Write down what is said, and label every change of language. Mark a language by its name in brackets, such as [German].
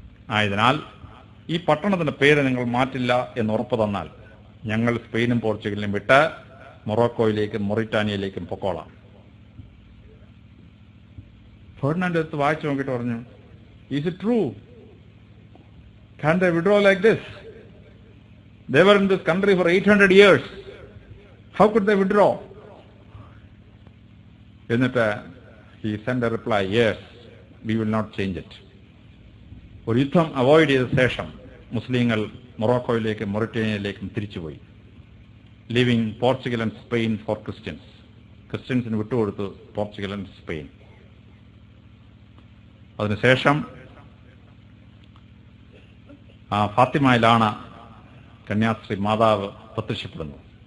[Malayalam] ആയതിനാൽ ഈ പട്ടണത്തിന്റെ പേര് നിങ്ങൾ മാറ്റില്ല എന്ന് ഉറപ്പ് തന്നാൽ ഞങ്ങൾ സ്പെയിനും പോർച്ചുഗലിനും വിട്ട് മൊറോക്കോയിലേക്കും മൊറിറ്റാനിയയിലേക്കും പൊക്കോളാം. ഫെർഡിനാൻഡ് എടുത്ത് വായിച്ചു നോക്കിയിട്ട് പറഞ്ഞു, is it true? [English] Can they withdraw like this? They were in this country for 800 years. How could they withdraw? എന്നിട്ട് he sent a reply, yes, we will not change it. [Malayalam] ഒരു യുദ്ധം അവോയ്ഡ് ചെയ്ത ശേഷം മുസ്ലിങ്ങൾ മൊറോക്കോയിലേക്കും മൊറിറ്റേനിയയിലേക്കും തിരിച്ചുപോയി. [English] Living Portugal and Spain for Christians. ക്രിസ്ത്യൻസിന് വിട്ടുകൊടുത്തു Portugal and Spain. [Malayalam] അതിനുശേഷം ഫാത്തിമയിലാണ് കന്യാസ്ത്രീ മാതാവ് പ്രത്യക്ഷപ്പെടുന്നത്.